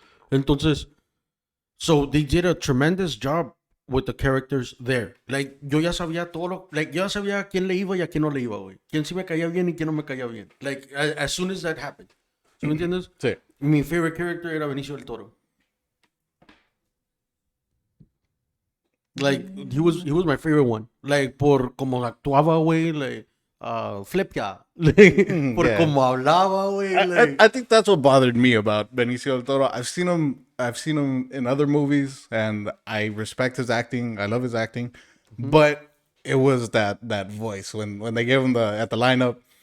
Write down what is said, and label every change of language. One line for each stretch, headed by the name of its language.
English: Entonces, so they did a tremendous job with the characters there.
Spanish: Like, yo ya sabía yo ya sabía a quién le iba y a quién no le iba, güey. Quién sí me caía bien y quién no me caía bien.
English: Like, as soon as that happened.
Spanish: ¿Sí me entiendes? Sí. Mi favorite character era Benicio del Toro.
English: Like, he was my favorite one.
Spanish: Like, por como actuaba, güey, like, flip ya. Like, por como hablaba, güey.
English: Like. I think that's what bothered me about Benicio del Toro. I've seen him in other movies, and I respect his acting. I love his acting, but it was that voice when they gave him at the lineup.